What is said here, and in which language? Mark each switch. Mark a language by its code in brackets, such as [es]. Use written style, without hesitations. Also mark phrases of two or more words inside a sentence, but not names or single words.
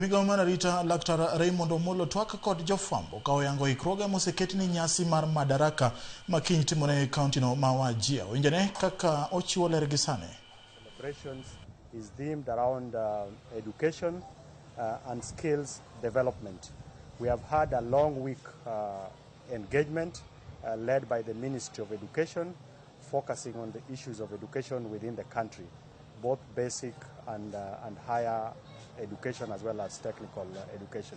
[luo] Migao mar arita Laktar Raymond Omollo twak kod jofwambo ka oyango ikruoge moseketi ni nyasi mar Madaraka makiny timore kaunti no ma Wajir. Winjane kaka ochiwo ler gi sani. [en] Celebrations is themed around education and skills development. We have had a long week engagement led by the Ministry of Education, focusing on the issues of education within the country, both basic and higher education as well as technical education.